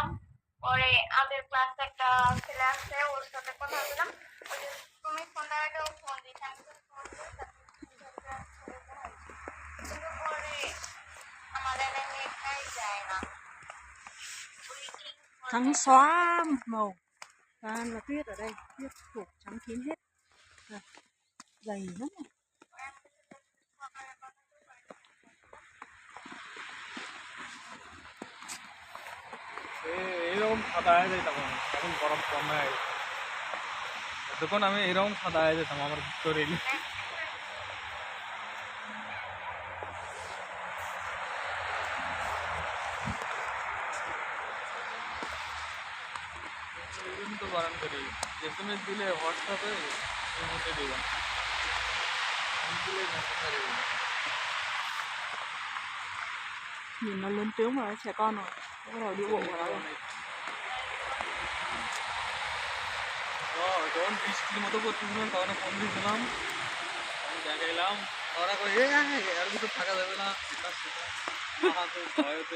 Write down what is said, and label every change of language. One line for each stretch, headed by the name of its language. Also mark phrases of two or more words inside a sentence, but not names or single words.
Bangla: পরে আমাদের ক্লাসে একটা ছেলে আছে, ওর সাথে কথা বললাম। ওই যে তুমি ফোন দেওয়াটা ও ফোন দিয়েছে, আমি তো ফোন দিই, কিন্তু পরে আমাদের নেটটাই যায় না।
Vietnamese: Trắng xóa màu. Toàn là tuyết ở đây, tuyết phủ trắng kín hết. Đây, dày lắm này.
Bangla: এরকম সাদা হয়ে যেতাম আমি, এখন বরফ কমে গেছে। যখন আমি এরকম সাদা হয়ে যেতাম আমার শরীর। তো বারণ করি, এসএমএস দিলে হোয়াটসঅ্যাপে এর মধ্যে দেবেন, দিলে মেসেঞ্জারে দেবেন।
Vietnamese: Nhìn nó lớn tướng rồi, trẻ con rồi. Nó bắt đầu đi bộ vào đó rồi.
Bangla: যখন বৃষ্টির মতো করতেছিলাম তখন ফোন দিয়েছিলাম, আমি দেখাইলাম, ওরা কই এর ভিতর থাকা যাবে না, এটা সেটা তো ভয়তে।